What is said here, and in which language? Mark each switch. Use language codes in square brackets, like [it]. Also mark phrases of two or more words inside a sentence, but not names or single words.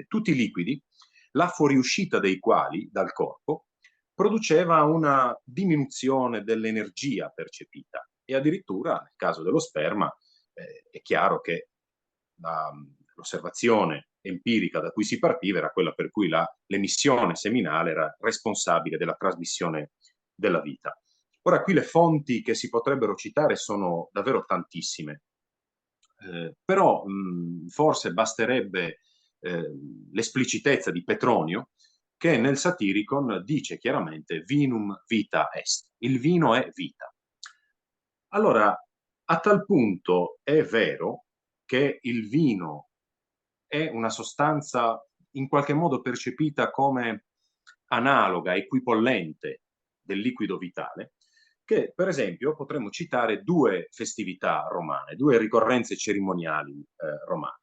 [it] Tutti i liquidi, la fuoriuscita dei quali dal corpo produceva una diminuzione dell'energia percepita e addirittura nel caso dello sperma è chiaro che la, l'osservazione empirica da cui si partiva era quella per cui l'emissione seminale era responsabile della trasmissione della vita. Ora, qui le fonti che si potrebbero citare sono davvero tantissime, però forse basterebbe l'esplicitezza di Petronio, che nel Satiricon dice chiaramente [la] vinum vita est, [it] il vino è vita. Allora, a tal punto è vero che il vino è una sostanza in qualche modo percepita come analoga, equipollente del liquido vitale, che per esempio potremmo citare due festività romane, due ricorrenze cerimoniali romane.